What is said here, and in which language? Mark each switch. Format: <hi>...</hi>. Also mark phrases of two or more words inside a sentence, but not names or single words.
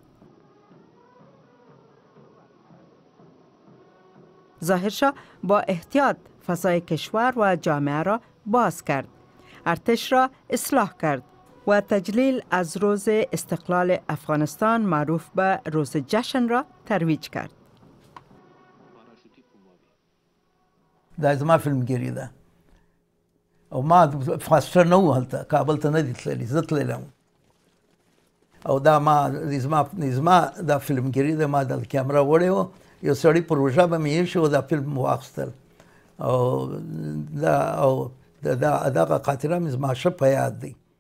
<fa>ظاهرشاه با احتیاط فضای کشور و جامعه را باز کرد، ارتش را اصلاح کرد و تجلیل از روز استقلال افغانستان معروف به روز جشن را ترویج کرد.</fa> <ps>دا زما فلمګیري ده او ما فاسټر نه و هلته، کابل ته نه دي تللی، زه تللی او دا ما زما دا فلمګیري ده. ما د کیمره وړې وه، یو سړي په روژه به مې ایښی و، دا فلم واخیستل او دغه خاطره مې زما ښه په یاد دی.</ps>